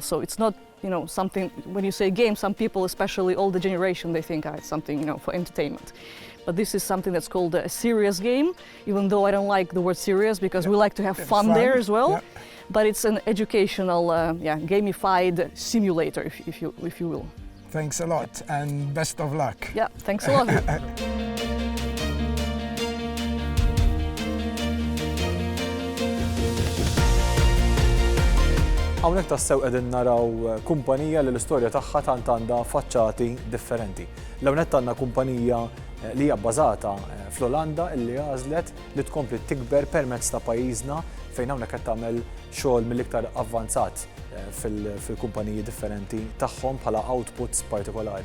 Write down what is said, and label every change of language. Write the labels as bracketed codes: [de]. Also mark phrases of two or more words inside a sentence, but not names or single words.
[en] So it's not, something, when you say game, some people, especially older generation, they think it's something, for entertainment. But this is something that's called a serious game, even though I don't like the word serious, because we like to have fun there as well. Yeah. But it's an educational, gamified simulator, if you will. Thanks a lot and best of luck. Yeah, thanks a lot. [mt] Hawnhekk tassew qegħdin naraw kumpanija li l-istorja tagħha tant għandha faċċati differenti. L-ewwel nett għandna kumpanija li hija bbażata fl-Olanda illi għażlet li tkompli tikber permezz ta' pajjiżna fejn hawnhekk qed tagħmel xogħol mill-iktar avvanzat fil-kumpaniji differenti tagħhom bħala outputs partikolari.